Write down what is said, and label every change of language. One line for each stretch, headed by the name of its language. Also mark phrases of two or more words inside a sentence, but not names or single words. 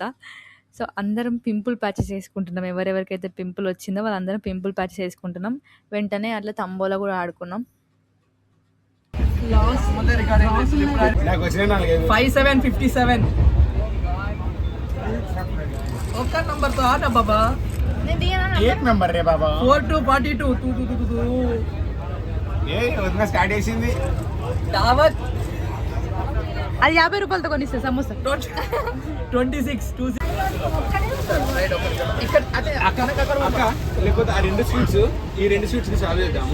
Telugu: సో అందరం
English: pimple patches
Telugu: వేసుకుంటున్నాం. ఎవరెవరికైతే పింపుల్ వచ్చిందో వాళ్ళందరం
English: pimple patches
Telugu: వేసుకుంటున్నాం. వెంటనే అట్లా తంబోలా కూడా ఆడుకున్నాం. 5757 ఒక్క నంబర్ తో ఆట బాబా.
Marathi: एक नंबर रे बाबा 4242
Telugu: ఏ వదిన స్టార్ట్ చేసింది దావత్. అది ₹50 కొనిస్తా సమోసా. 26 లేకపోతే ఆ రెండు స్వీట్స్ ఈ రెండు స్వీట్స్ ని సాల్వ్ చేద్దాము.